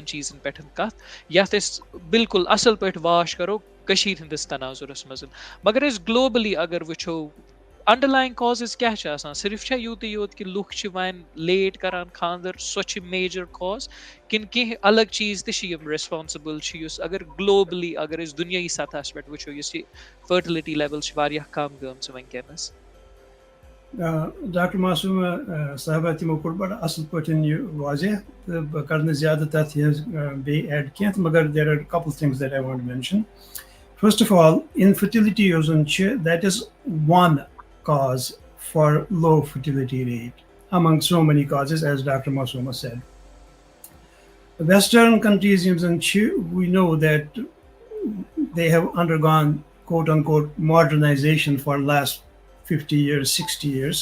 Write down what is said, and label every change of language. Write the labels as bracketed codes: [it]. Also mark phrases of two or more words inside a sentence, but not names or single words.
[ks] چیٖزَن پٮ۪ٹھ کَتھ یَتھ أسۍ بالکُل اَصٕل پٲٹھۍ واش کَرو کٔشیٖرِ ہِنٛدِس تناظُرَس منٛز مگر أسۍ گلوبلی اگر وٕچھو [en] underlying causes [ks] کیاہ چھِ آسان صرف چھا یوٗتٕے یوت کہِ لُکھ چھِ وۄنۍ لیٹ کران خاندر سۄ چھِ [en] major cause [ks] کِنہٕ کینٛہہ الگ چیٖز تہِ چھِ یِم ریسپانسِبل چھِ یُس اگر گلوبلی اگر أسۍ دُنیٲیی سطحس پٮ۪ٹھ وٕچھو یُس یہِ [en] fertility level [ks] چھِ واریاہ کم گٔمژٕ وٕنکیٚنس ڈاکٹر معصوٗمہ صاحبہ تِمو کوٚر بَڑٕ اَصٕل پٲٹھۍ یہِ واضح تہٕ بہٕ کَرٕ نہٕ زیادٕ تَتھ بیٚیہِ ایڈ کینٛہہ تہٕ مگر [en] there are couple things that I want to mention first of all infertility [ks] یۄس زَن چھِ [en] that is one cause for low fertility rate among so many causes as Dr. Masooma said. Western countries, we know that they have undergone quote unquote modernization for the last 50 years, 60 years.